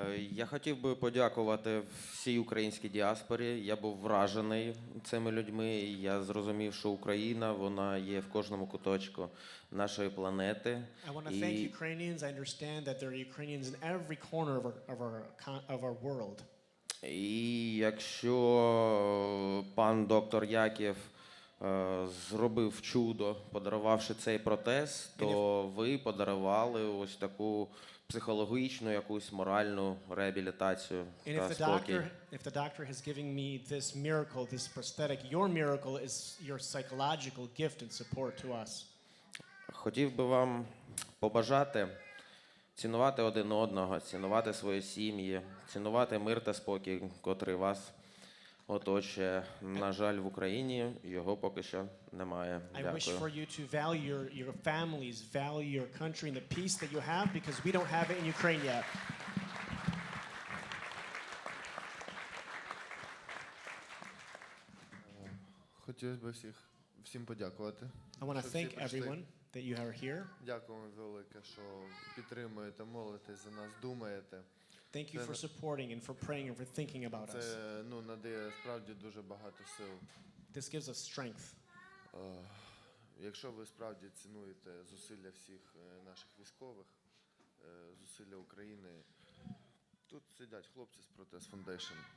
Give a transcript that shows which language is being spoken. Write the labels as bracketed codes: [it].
[uk] Я хотів би подякувати всій українській діаспорі. Я був вражений цими людьми. І я зрозумів, що Україна, вона є в кожному куточку нашої планети. [en] I want to thank Ukrainians. I understand that there are Ukrainians in every corner of our world. [uk] І якщо пан доктор Яків зробив чудо, подарувавши цей протез, то ви подарували ось таку психологічну, якусь моральну реабілітацію та спокій. [en] If the doctor has given me this miracle, this prosthetic, your miracle is your psychological gift and support to us. [uk] Хотів би вам побажати цінувати один одного, цінувати свої сім'ї, цінувати мир та спокій, котрий вас оточує. На жаль, в Україні його поки що немає. [en] I wish for [uk] Дякую. [en] you to value your families, value your country and the peace that you have, because we don't have it in Ukraine yet. [uk] Хотілося б всім подякувати. [en] I want to [uk] що всі [en] thank [uk] прийшли. [en] everyone that you are here. [uk] Дякуємо велике, що підтримуєте, молитесь за нас, думаєте. [en] Thank you for supporting and for praying and for thinking about us. [uk] Це надає справді дуже багато сил. [en] This gives us strength. [uk] Якщо ви справді цінуєте зусилля всіх наших військових, зусилля України, тут сидять хлопці з Protest Foundation.